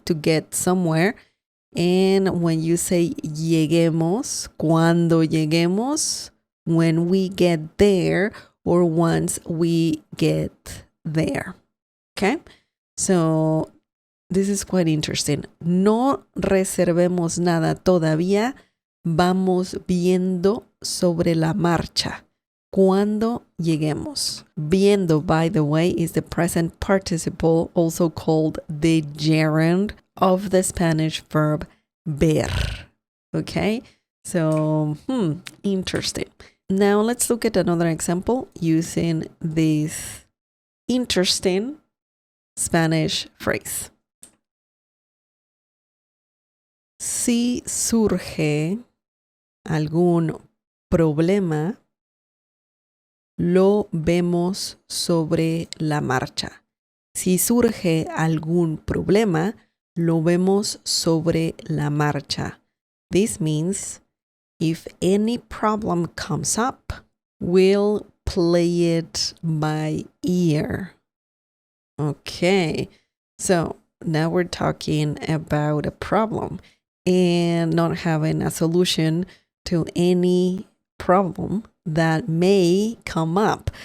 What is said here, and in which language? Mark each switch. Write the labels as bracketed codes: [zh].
[en] To get somewhere. And when you say lleguemos, [es] cuando lleguemos, [en] when we get there or once we get there, okay? So this is quite interesting. [es] No reservemos nada todavía. Vamos viendo sobre la marcha. Cuando lleguemos. [en] Viendo, by the way, is the present participle, also called the gerund of the Spanish verb ver. Okay? So, interesting. Now let's look at another example using this interesting Spanish phrase. [es] Si surge algún problema, lo vemos sobre la marcha. Si surge algún problema, lo vemos sobre la marcha. [en] This means if any problem comes up, we'll play it by ear. Okay, so now we're talking about a problem and not having a solution to any problem that may come up.